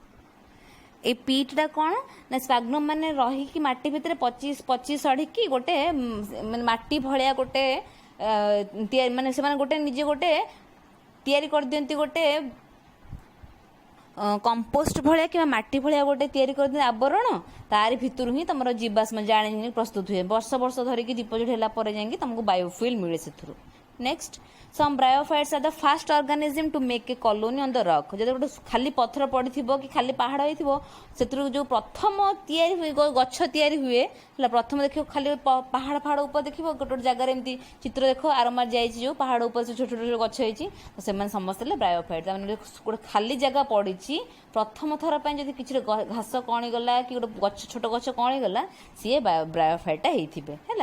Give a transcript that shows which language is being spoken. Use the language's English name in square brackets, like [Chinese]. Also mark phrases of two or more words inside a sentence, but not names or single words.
[Odia] ଏଇ ପିଟଟା କ'ଣ ନା ସ୍ପାଗ୍ନମ୍ ମାନେ ରହିକି ମାଟି ଭିତରେ ପଚି ସଢ଼ିକି ଗୋଟେ ମାନେ ମାଟି ଭଳିଆ ଗୋଟେ ତିଆରି, ମାନେ ସେମାନେ ଗୋଟେ ନିଜେ ଗୋଟେ ତିଆରି କରିଦିଅନ୍ତି, ଗୋଟେ କମ୍ପୋଷ୍ଟ ଭଳିଆ କିମ୍ବା ମାଟି ଭଳିଆ ଗୋଟେ ତିଆରି କରିଦିଅନ୍ତି ଆବରଣ। ତାରି ଭିତରୁ ହିଁ ତୁମର ଜୀବାଶ୍ମ ଜାଳେଣୀ ପ୍ରସ୍ତୁତ ହୁଏ। ବର୍ଷ ବର୍ଷ ଧରିକି ଡିପୋଜିଟ୍ ହେଲା ପରେ ଯାଇକି ତୁମକୁ ବାୟୋଫୁଏଲ୍ ମିଳେ ସେଥିରୁ। ନେକ୍ସଟ, [English] some bryophytes are the first organism to make a colony on the rock। [Odia] ଯଦି ଗୋଟେ ଖାଲି ପଥର ପଡ଼ିଥିବ କି ଖାଲି ପାହାଡ଼ ହେଇଥିବ, ସେଥିରୁ ଯେଉଁ ପ୍ରଥମ ତିଆରି ହୁଏ ଗଛ ତିଆରି ହୁଏ ହେଲା। ପ୍ରଥମ ଦେଖିବ ଖାଲି ପାହାଡ଼ ଉପରେ ଦେଖିବ ଗୋଟେ ଗୋଟେ ଜାଗାରେ ଏମିତି ଚିତ୍ର ଦେଖ ଆରମାର ଯାଇଛି, ଯେଉଁ ପାହାଡ଼ ଉପରେ ଛୋଟ ଛୋଟ ଗଛ ହେଇଛି, ତ ସେମାନେ ସମସ୍ତେ ହେଲେ ବ୍ରାୟୋଫାଇଟ୍। ତାମାନେ ଗୋଟେ ଖାଲି ଜାଗା ପଡ଼ିଛି, ପ୍ରଥମ ଥର ପାଇଁ ଯଦି କିଛି ଘାସ କଣିଗଲା କି ଗୋଟେ ଛୋଟ ଗଛ କଣିଗଲା, ସିଏ ବ୍ରାୟୋଫାଇଟ୍ଟା ହେଇଥିବେ ହେଲା।